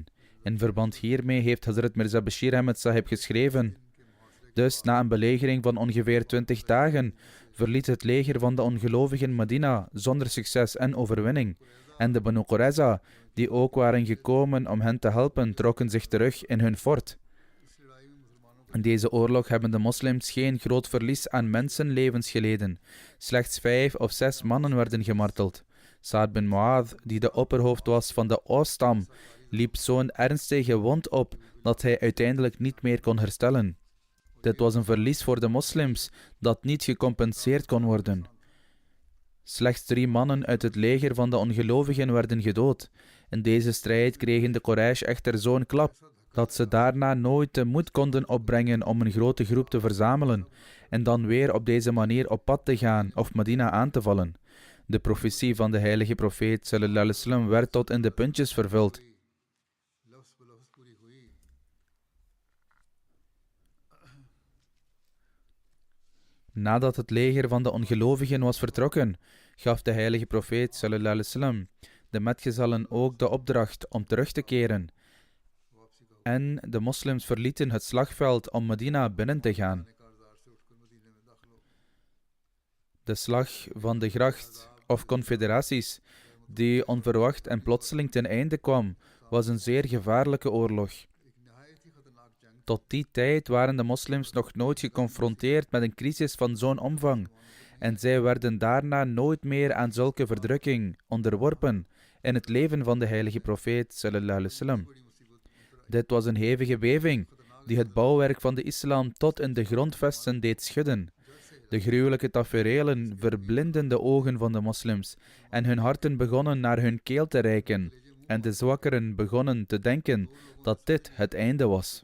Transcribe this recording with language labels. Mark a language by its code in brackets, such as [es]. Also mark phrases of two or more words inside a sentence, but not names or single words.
[nl] In verband hiermee heeft Hazrat Mirza Bashir Ahmed Sahib geschreven: dus na een belegering van ongeveer 20 dagen verliet het leger van de ongelovigen Medina zonder succes en overwinning. En de Banu Qurayza, die ook waren gekomen om hen te helpen, trokken zich terug in hun fort. In deze oorlog hebben de moslims geen groot verlies aan mensenlevens geleden. Slechts 5 of 6 mannen werden gemarteld. Sa'ad bin Mu'adh, die de opperhoofd was van de Aus-stam, liep zo'n ernstige wond op dat hij uiteindelijk niet meer kon herstellen. Dit was een verlies voor de moslims dat niet gecompenseerd kon worden. Slechts 3 mannen uit het leger van de ongelovigen werden gedood. In deze strijd kregen de Quraysh echter zo'n klap dat ze daarna nooit de moed konden opbrengen om een grote groep te verzamelen en dan weer op deze manier op pad te gaan of Medina aan te vallen. De profetie van de heilige profeet [ar] صلى الله عليه وسلم [nl] werd tot in de puntjes vervuld. Nadat het leger van de ongelovigen was vertrokken, gaf de heilige profeet [ar] صلى الله عليه وسلم [nl] de metgezellen ook de opdracht om terug te keren. En de moslims verlieten het slagveld om Medina binnen te gaan. De slag van de gracht of confederaties, die onverwacht en plotseling ten einde kwam, was een zeer gevaarlijke oorlog. Tot die tijd waren de moslims nog nooit geconfronteerd met een crisis van zo'n omvang en zij werden daarna nooit meer aan zulke verdrukking onderworpen in het leven van de heilige profeet [ar] صلى الله عليه وسلم. [nl] Dit was een hevige beving die het bouwwerk van de islam tot in de grondvesten deed schudden. De gruwelijke taferelen verblindden de ogen van de moslims en hun harten begonnen naar hun keel te reiken en de zwakkeren begonnen te denken dat dit het einde was.